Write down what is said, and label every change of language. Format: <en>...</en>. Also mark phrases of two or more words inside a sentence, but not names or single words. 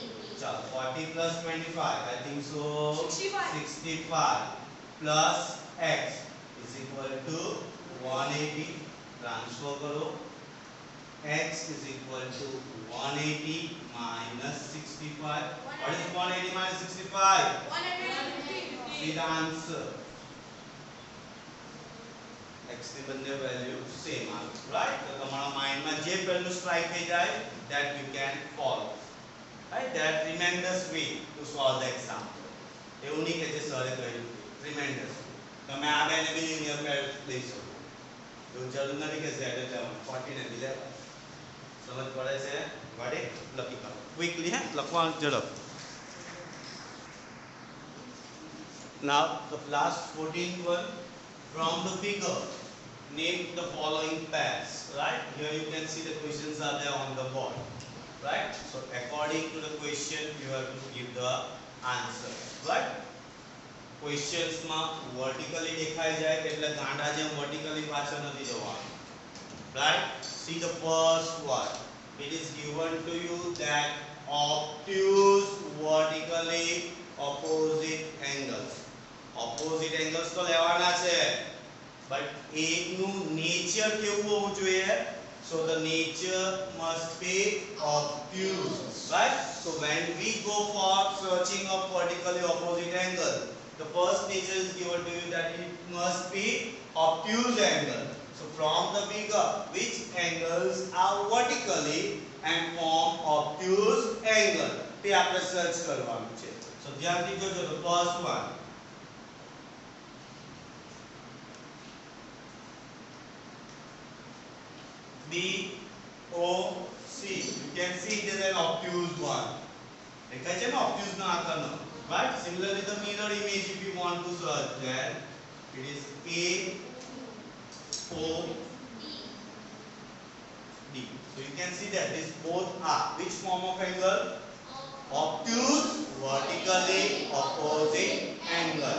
<en>चलो 40 plus 25 I think so 65 plus x is equal to 180.</en> <hi>ट्रांसफर करो</hi> <en>x is equal to 180 minus 65. What is 180 minus 65? 150. See the answer.</en> <gu>x ની બંને</gu> <en>value same</en> <gu>આવે, રાઈટ? તો તમારા માઇન્ડમાં જે પહેલું સ્ટ્રાઇક થઈ જાય</gu> <en>that you can follow, right? That tremendous way to solve the example.</en> <gu>એવું નહીં કે જે સરે કહ્યું tremendous. તમે આ બેને બી</gu> <en>linear pair</en> <gu>લઈ શકો. એવું જરૂર નથી કે z એટલે 40 ને બી લેવા. સમજ પડે છે? ગાડી લખી કાઢો ક્વિકલી, હે લખવાનું ઝડપ.</gu> <en>Now the last 14th one, from the figure name the following pairs, right? Here you can see the questions are there on the board, right? So according to the question you have to give the answer, right?</en> <gu>Questions માં vertically દેખાઈ જાય એટલે ગાંડા જેમ vertically પાછળ નથી જવાનું, right?</gu> <en>See the first one. It is given to you that obtuse vertically opposite angles. Opposite angles</en> <gu>તો લેવાના છે, but એકનું nature કેવું હોવું જોઈએ?</gu> <en>So the nature must be obtuse, right? So when we go for searching of vertically opposite angle, the first nature is given to you that it must be obtuse angle. So from the figure, which angles are vertically and form obtuse angle?</en> <gu>તે આપણે સર્ચ કરવાનું છે. So ધ્યાનથી જોજો.</gu> <en>The first one, BOC. You can see it is an obtuse one.</en> <gu>દેખાય છે ને obtuse નો આકારનો, right?</gu> <en>Similarly the mirror image, if you want to search that, it is AOD. So you can see that these both are which form of angle? Obtuse vertically opposite angle.</en>